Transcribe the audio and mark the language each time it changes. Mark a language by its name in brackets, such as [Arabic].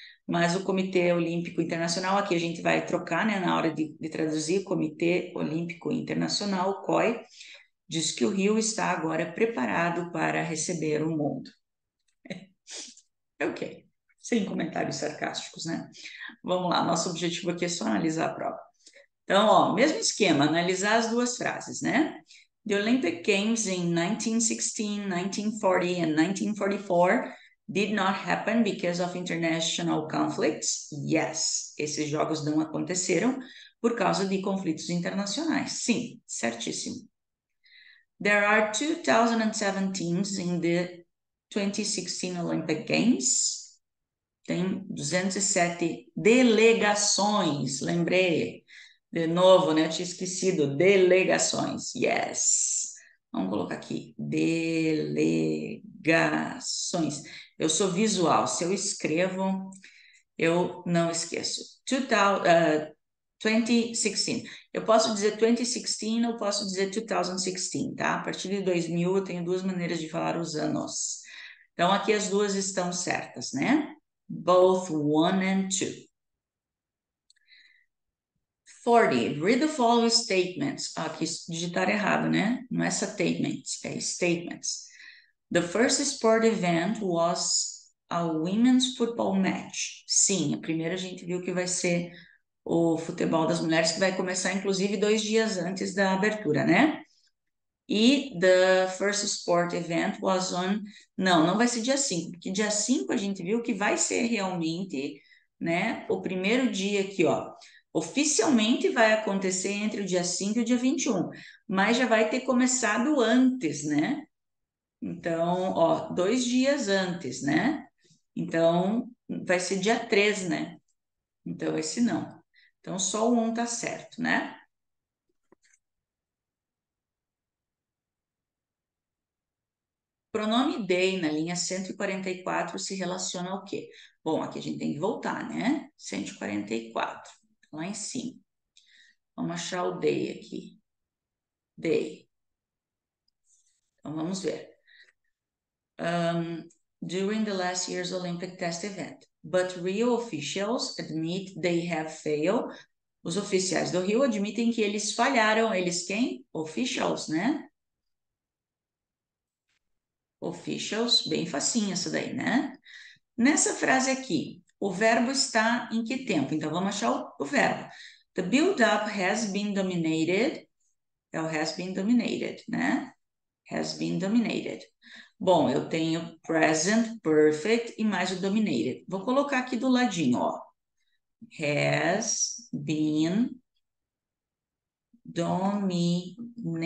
[Portuguese] Mas o Comitê Olímpico Internacional, aqui a gente vai trocar, né, na hora de traduzir, Comitê Olímpico Internacional, o COI, diz que o Rio está agora preparado para receber o mundo. Ok, sem comentários sarcásticos, né? Vamos lá, nosso objetivo aqui é só analisar a prova. Então, ó, mesmo esquema, analisar as duas frases, né? [English] The Olympic Games in 1916, 1940 and 1944 did not happen because of international conflicts. [Portuguese] Yes, esses jogos não aconteceram por causa de conflitos internacionais. Sim, certíssimo. [English] There are 2007 teams in the 2016 Olympic Games. [Portuguese] Tem 207 delegações, lembrei. De novo, né? Eu tinha esquecido. Delegações. Yes. Vamos colocar aqui. Delegações. Eu sou visual. Se eu escrevo, eu não esqueço. 2016. Eu posso dizer 2016 ou posso dizer 2016, tá? A partir de 2000 eu tenho 2 maneiras de falar os anos. Então, aqui as duas estão certas, né? [English] Both 1 and 2. [Portuguese] 40. [English] Read the following statements. [Portuguese] Aqui digitar errado, né? Não é statements, é statements. [English] The first sport event was a women's football match. [Portuguese] Sim, a primeira a gente viu que vai ser o futebol das mulheres, que vai começar, inclusive, 2 dias antes da abertura, né? [English] E the first sport event was on... [Portuguese] Não vai ser dia 5, porque dia 5 a gente viu que vai ser realmente, né, o primeiro dia aqui, ó. Oficialmente vai acontecer entre o dia 5 e o dia 21, mas já vai ter começado antes, né? Então, ó, 2 dias antes, né? Então, vai ser dia 3, né? Então, esse não. Então, só o 1 tá certo, né? Pronome they na linha 144 se relaciona ao quê? Bom, aqui a gente tem que voltar, né? 144, lá em cima. Vamos achar o they aqui. They. Então, vamos ver. [English] During the last year's Olympic test event. But Rio officials admit they have failed. [Portuguese] Os oficiais do Rio admitem que eles falharam. Eles quem? [English] Officials, né? [Portuguese] Officials, bem facinho essa daí, né? Nessa frase aqui, o verbo está em que tempo? Então, vamos achar o verbo. [English] The build-up has been dominated. [Portuguese] É o [English] has been dominated, né? Has been dominated [Portuguese] Bom, eu tenho present perfect e mais o dominated. Vou colocar aqui do ladinho, ó. [English] Has been dominated.